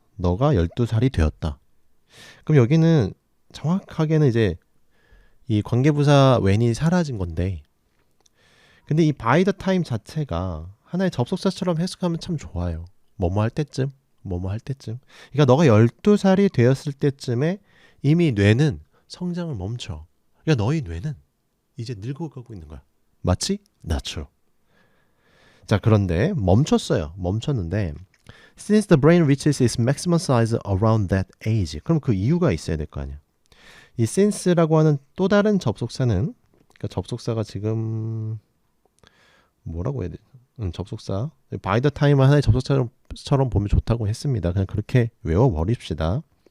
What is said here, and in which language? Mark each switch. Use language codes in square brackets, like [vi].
[ko] 너가 12살이 되었다. 그럼 여기는 정확하게는 이제 이 관계부사 when이 사라진 건데, 근데 이 [en] by the time [ko] 자체가 하나의 접속사처럼 해석하면 참 좋아요. 뭐뭐 할 때쯤, 뭐뭐 할 때쯤. 그러니까 너가 12살이 되었을 때쯤에 이미 뇌는 성장을 멈춰. 그러니까 너희 뇌는 이제 늙어가고 있는 거야. 맞지? Natural. 자, 그런데 멈췄어요. 멈췄는데 [en] since the brain reaches its maximum size around that age. [ko] 그럼 그 이유가 있어야 될 거 아니야. 이 since라고 하는 또 다른 접속사는, 그러니까 접속사가 지금 뭐라고 해야 돼? 접속사. [en] by the time [ko] 하나의 접속사처럼 보면 좋다고 했습니다. 그냥 그렇게 외워버립시다.